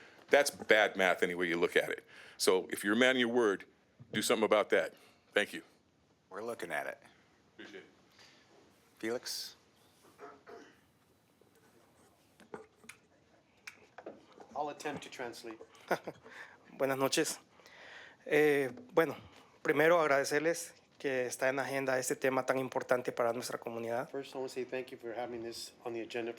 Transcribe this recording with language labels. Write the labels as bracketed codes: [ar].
[en] That's bad math any way you look at it. So if you're a man of your word, do something about that. Thank you. We're looking at it. Appreciate it. Felix? I'll attempt to translate. [es] Buenas noches. Bueno, primero agradecerles que está en la agenda este tema tan importante para nuestra comunidad. [en] First, I want to say thank you for having this on the agenda for